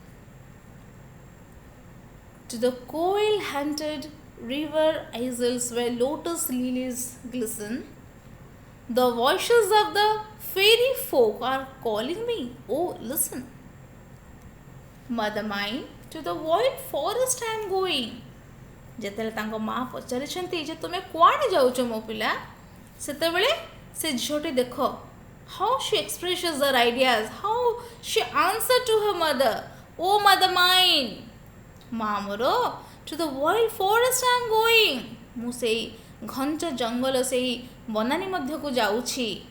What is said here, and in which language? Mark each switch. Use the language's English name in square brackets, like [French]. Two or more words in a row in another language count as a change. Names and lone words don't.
[English] To the coil haunted river isles where lotus lilies glisten, the voices of the fairy folk are calling me. Oh, listen. Mother mine, to the wild forest I am going. [Odia] ଯେତେବେଳେ ତାଙ୍କ ମା ପଚାରିଛନ୍ତି ଯେ ତୁମେ କୁଆଡ଼େ ଯାଉଛ ମୋ ପିଲା, ସେତେବେଳେ ସେ ଝିଅଟି ଦେଖ [English] how she expresses her ideas, how she answer to her mother, O mother mine, [Odia] ମା ମୋର, [English] to the wild forest I am going, [Odia] ମୁଁ ସେଇ ଘଞ୍ଚ ଜଙ୍ଗଲ ସେଇ ବନାନୀ ମଧ୍ୟକୁ ଯାଉଛି।